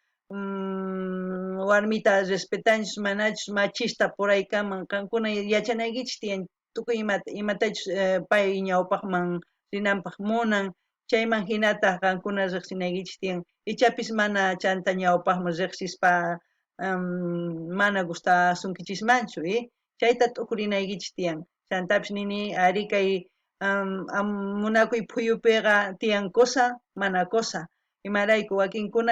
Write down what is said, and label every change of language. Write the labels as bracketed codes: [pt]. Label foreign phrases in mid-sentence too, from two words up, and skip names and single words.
[qu] warmita respetanchis manachus [es] machista por ahí [qu] kaman kankuna yachanaykichis tiyan tukuy imatachus pay ñawpaqman rinanpaq munan chayman hinata kankuna riqsinaykichis tiyan ichapis mana chanta ñawpaqman riqsispa mana gustasunkichikmanchu chayta tukurinaykichis tiyan chantapis nini ari kay munakuy phuyupiqa tiyan cosa mana cosa imarayku wakinkuna